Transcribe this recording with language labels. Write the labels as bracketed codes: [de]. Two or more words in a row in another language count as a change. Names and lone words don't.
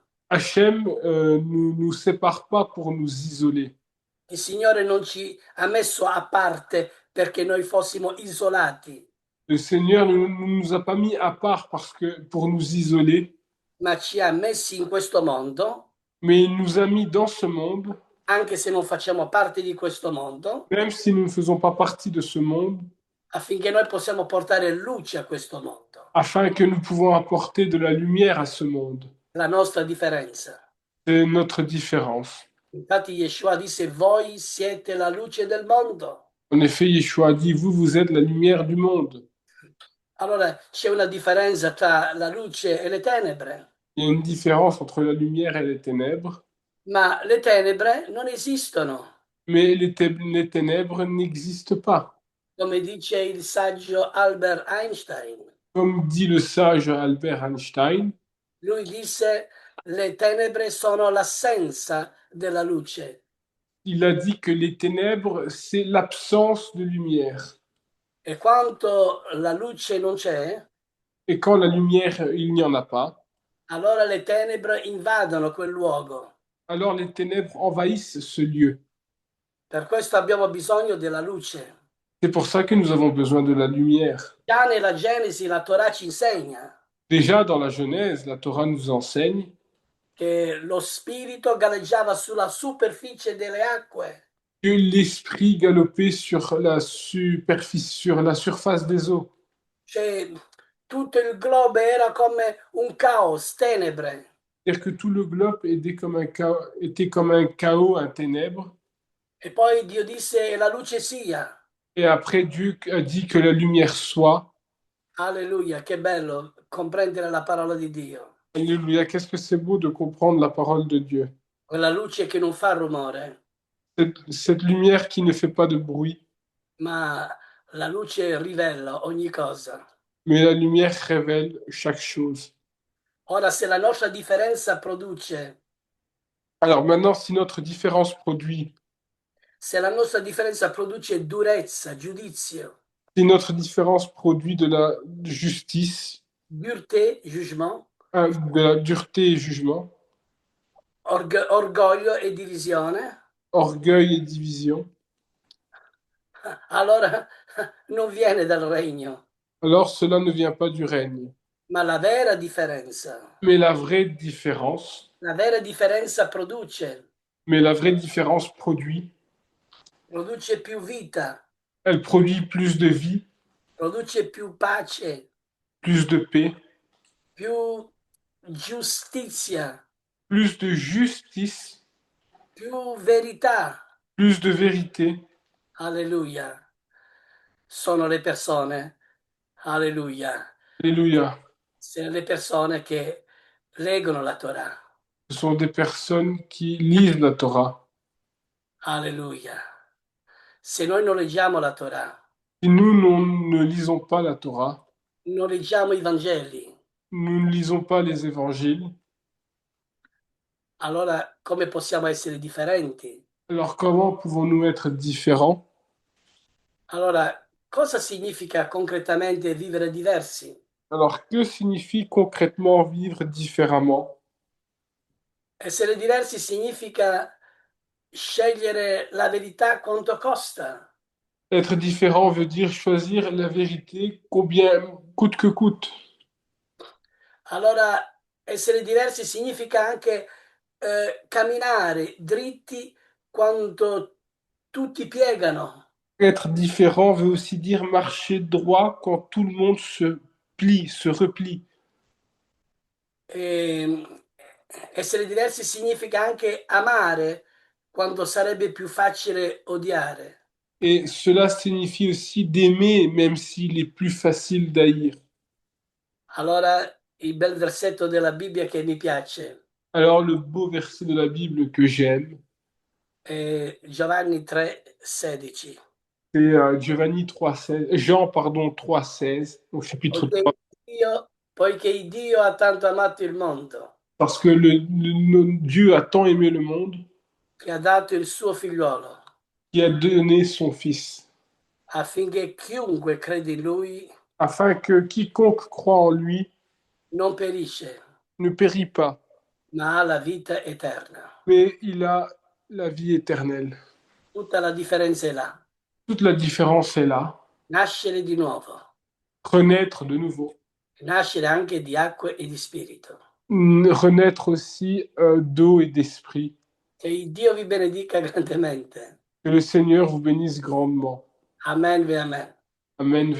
[fr] Hachem ne nous sépare pas pour nous isoler. [it] Il Signore non ci ha messo a parte perché noi fossimo isolati, [fr] Le Seigneur ne nous a pas mis à part parce que, pour nous isoler, [it] ma ci ha messi in questo mondo, [fr] mais il nous a mis dans ce monde, [it] anche se non facciamo parte di questo mondo, [fr] même si nous ne faisons pas partie de ce monde, [it] affinché noi possiamo portare luce a questo mondo, [fr] afin que nous pouvons apporter de la lumière à ce monde. [it] la nostra differenza. [fr] C'est notre différence. [it] Infatti Yeshua disse, voi siete la luce del mondo. [fr] En effet, Yeshua a dit, vous êtes la lumière du monde. [it] Allora c'è una differenza tra la luce e le tenebre, [fr] Il y a une différence entre la lumière et les ténèbres, [it] ma le tenebre non esistono, [fr] mais les ténèbres n'existent pas. [it] come dice il saggio Albert Einstein. [fr] Comme dit le sage Albert Einstein, [it] Lui disse le tenebre sono l'assenza della luce [fr] il a dit que les ténèbres, c'est l'absence de lumière. [it] e quando la luce non c'è, [fr] Et quand la lumière, il n'y en a pas, [it] allora le tenebre invadono quel luogo. [fr] alors les ténèbres envahissent ce lieu. [it] Per questo abbiamo bisogno della luce. [fr] C'est pour ça que nous avons besoin de la lumière. [it] Già nella Genesi la Torah ci insegna [fr] Déjà dans la Genèse, la Torah nous enseigne [it] che lo spirito galleggiava sulla superficie delle acque. [fr] que l'esprit galopait sur la superficie, sur la surface des eaux. [it] Cioè, tutto il globo era come un caos, tenebre. [fr] C'est-à-dire que tout le globe était comme un chaos, un ténèbre. [it] E poi Dio disse la luce sia. [fr] Et après, Dieu a dit que la lumière soit. [it] Alleluia, che bello comprendere la parola di Dio. [fr] Alléluia, qu'est-ce que c'est beau de comprendre la parole de Dieu. [it] Quella luce che non fa rumore, [fr] Cette lumière qui ne fait pas de bruit, [it] ma la luce rivela ogni cosa. [fr] mais la lumière révèle chaque chose. [it] Ora, se la nostra differenza produce, [fr] Alors maintenant, si notre différence produit, [it] se la nostra differenza produce durezza, giudizio, [fr] si notre différence produit de la justice, dureté, jugement, de la dureté et jugement, [it] orgoglio e divisione, [fr] orgueil et division, [it] allora non viene dal regno. [fr] alors cela ne vient pas du règne. [it] Ma la vera differenza, [fr] Mais la vraie différence, [it] la vera differenza produce [fr] produit, [it] produce più vita, [fr] elle produit plus de vie, [it] produce più pace, [fr] plus de paix, [it] più giustizia, [fr] plus de justice, [it] più verità. [fr] plus de vérité. [it] Alleluia. Sono le persone, alleluia, [fr] Alléluia. [it] sono le persone che leggono la Torah. [fr] Ce sont des personnes qui lisent la Torah. [it] Alleluia. Se noi non leggiamo la Torah, [fr] Si nous, ne lisons pas la Torah, [it] non leggiamo i Vangeli, [fr] nous ne lisons pas les évangiles, [it] allora come possiamo essere differenti? [fr] alors comment pouvons-nous être différents? [it] Allora, cosa significa concretamente vivere diversi? [fr] Alors que signifie concrètement vivre différemment? [it] Essere diversi significa scegliere la verità quanto costa. [fr] Être différent veut dire choisir la vérité combien coûte que coûte. [it] Allora, essere diversi significa anche camminare dritti quando tutti piegano. [fr] Être différent veut aussi dire marcher droit quand tout le monde se plie, se replie. [it] E, essere diversi significa anche amare quando sarebbe più facile odiare. [fr] Et cela signifie aussi d'aimer même s'il est plus facile d'haïr. [it] Allora, il bel versetto della Bibbia che mi piace [fr] Alors le beau verset de la Bible que j'aime, [it] è Giovanni 3,16. [fr] c'est Jean pardon 3,16, donc chapitre 3. [it] Poiché Dio ha tanto amato il mondo, [fr] Parce que Dieu a tant aimé le monde [it] che ha dato il suo figliolo, [fr] qu'il a donné son Fils, [it] affinché chiunque crede in lui [fr] afin que quiconque croit en lui [it] non perisce, [fr] ne périt pas, [it] ma ha la vita eterna. [fr] mais il a la vie éternelle. [it] Tutta la differenza è là. [fr] Toute la différence est là. [it] Nascere di nuovo, [fr] Renaître de nouveau. [it] nascere anche di acqua e di spirito. [fr] Renaître aussi d'eau et d'esprit. [it] Che Dio vi benedica grandemente. [fr] Que le Seigneur vous bénisse grandement. [it] Amen, amen. [fr] Amen.